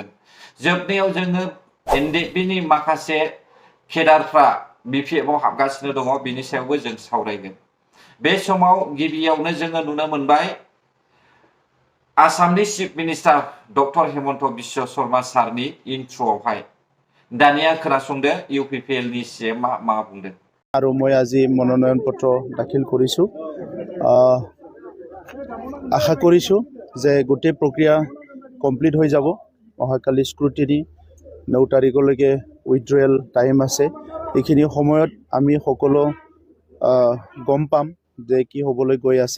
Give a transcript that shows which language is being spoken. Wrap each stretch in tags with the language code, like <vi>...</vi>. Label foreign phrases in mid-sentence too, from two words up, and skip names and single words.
<brx>जोबनायाव जोङो NDPनि माखासे केडारफ्रा BPFआव हाबगासिनो दङ बिनि सायावबो जों सावरायगोन। बे समाव गिबियावनो जोङो नुनो मोनबाय आसामनि</brx> <en>chief minister</en> <brx>डक्टर हेमन्त बिश्व शर्मा सारनि इन्ट्र'आवहाय। दानिया खोनासंदो UPPLनि CMआ मा बुंदों।</brx> <as>আৰু মই আজি মনোনয়ন পত্ৰ দাখিল কৰিছোঁ। আশা কৰিছোঁ যে গোটেই প্ৰক্ৰিয়া কমপ্লিট হৈ যাব। অহাকালি স্ক্ৰুটিনি 9 তাৰিখলৈকে</as> <en>withdrawal time</en> <as>আছে। এইখিনি সময়ত আমি সকলো গম পাম যে কি হ'বলৈ গৈ আছে।</as>